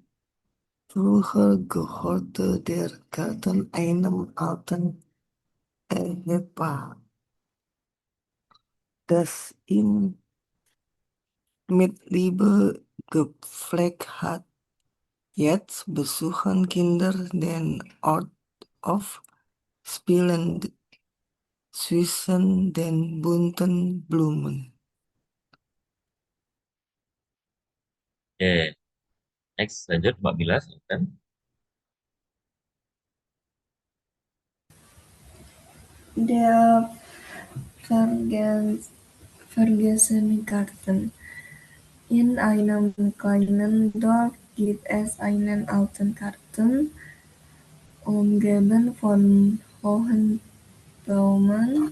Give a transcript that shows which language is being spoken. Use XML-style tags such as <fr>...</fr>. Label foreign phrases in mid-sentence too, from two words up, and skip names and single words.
<de>Früher gehörte der Garten einem alten Ehepaar, das ihn mit Liebe gepflegt hat. Jetzt besuchen Kinder den Ort oft, spielen zwischen den bunten Blumen.</de> <id>Oke, next lanjut Mbak Mila, silakan.</id> <de>Der verges vergessene Garten. In einem kleinen Dorf gibt es einen alten Garten, umgeben von hohen Bäumen.</de>